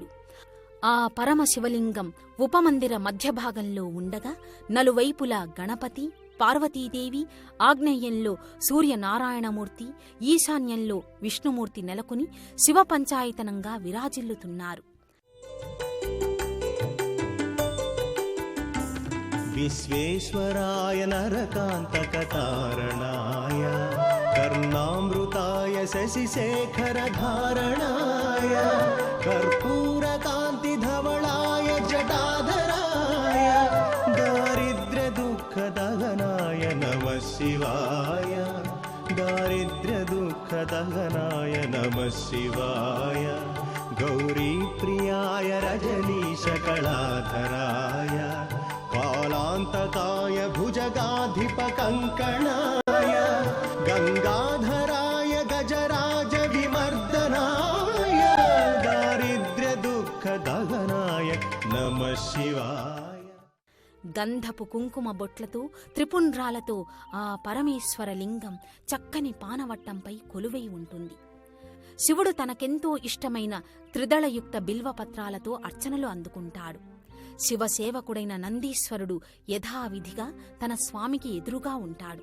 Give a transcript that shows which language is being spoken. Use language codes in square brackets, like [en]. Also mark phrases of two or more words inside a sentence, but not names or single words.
[te] ఆ పరమశివలింగం ఉపమందిర మధ్యభాగంలో ఉండగా నలువైపులా గణపతి, పార్వతీదేవి, ఆగ్నేయంలో సూర్యనారాయణమూర్తి, ఈశాన్యంలో విష్ణుమూర్తి నెలకొని శివ పంచాయతనంగా విరాజిల్లుతున్నారు. [sa] విశ్వేశ్వరాయ నరకాంతకతారణాయ కర్మ अन्नामृताय शशिशेखरधारणाय कर्पूरकान्तिधवलाय जटाधराय दारिद्र्यदुःखदहनाय नमः शिवाय दारिद्र्यदुःखदहनाय नमः शिवाय गौरीप्रियाय रजनीशकलाधराय कालान्तकाय भुजगाधिपकङ्कणाय गङ्गाधराय गजराज विमर्दनाय दारिद्र्यदुःखदहनाय नमः शिवाय। [te] గంధపు కుంకుమ బొట్లతో త్రిపుండ్రాలతో ఆ పరమేశ్వర లింగం చక్కని పానవట్టంపై కొలువై ఉంటుంది. శివుడు తనకెంతో ఇష్టమైన త్రిదళయుక్త బిల్వపత్రాలతో అర్చనలు అందుకుంటాడు. శివసేవకుడైన నందీశ్వరుడు యథావిధిగా తన స్వామికి ఎదురుగా ఉంటాడు.